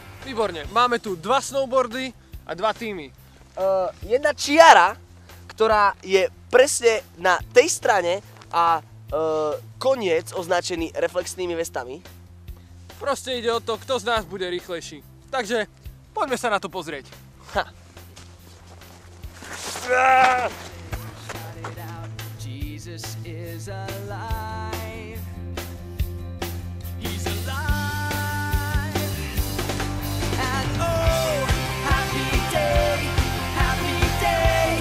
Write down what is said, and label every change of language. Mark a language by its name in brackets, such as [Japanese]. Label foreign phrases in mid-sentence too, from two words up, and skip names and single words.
[Slovak] Výborne, máme tu dva snowboardy a dva týmy. Jedna čiara, ktorá je presne na tej strane a koniec označený reflexnými vestami. Proste ide o to, kto z nás bude rýchlejší. Takže poďme sa na to pozrieť. Ha. [English] Jesus is alive. He's alive. And oh, happy day, happy day.